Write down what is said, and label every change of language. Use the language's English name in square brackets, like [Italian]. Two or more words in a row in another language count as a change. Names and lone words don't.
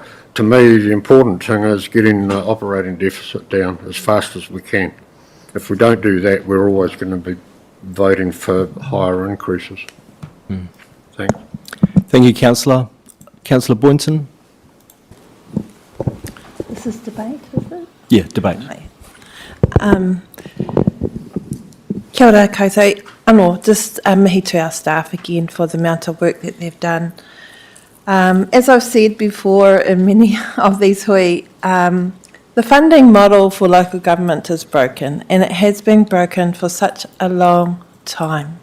[English] To me, the important thing is getting the operating deficit down as fast as we can. If we don't do that, we're always going to be voting for higher increases. Thanks. Thank you, Councillor. Councillor Boynton. This is debate, is it? Yeah, debate. [Māori] Kia ora koutou. Anō, [English] just mihi to our staff again for the amount of work that they've done. As I've said before in many of these hui, the The funding model for local government is broken, and it has been broken for such a long time.